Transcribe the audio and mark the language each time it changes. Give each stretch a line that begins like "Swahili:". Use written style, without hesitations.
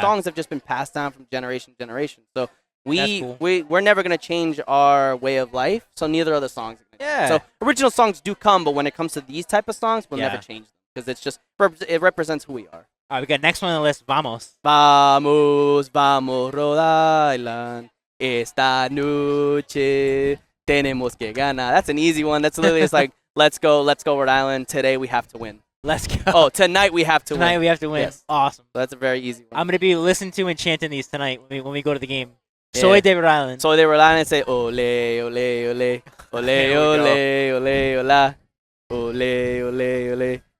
English: songs have just been passed down from generation to generation. So That's cool. we're never going to change our way of life, so neither are the songs. Yeah. So original songs do come, but when it comes to these type of songs, we'll Yeah. never change them, because it's just it represents who we are. All right, we got next one on the list.
Spanish: Vamos. Vamos, Rhode Island. Esta noche tenemos que ganar.
English: That's an easy one. That's literally it's like, let's go, Rhode Island. Today we have to win. Let's go. Oh, tonight we have to Tonight win. we have to win. Yes. Awesome. So that's a very easy one. I'm gonna be listening to and chanting these tonight when we go to the game. Yeah.
Spanish: Soy de Rhode Island.
English: So they were lying and say, ole, ole, ole, ole, ole, ole, hola, ole, ole, ole.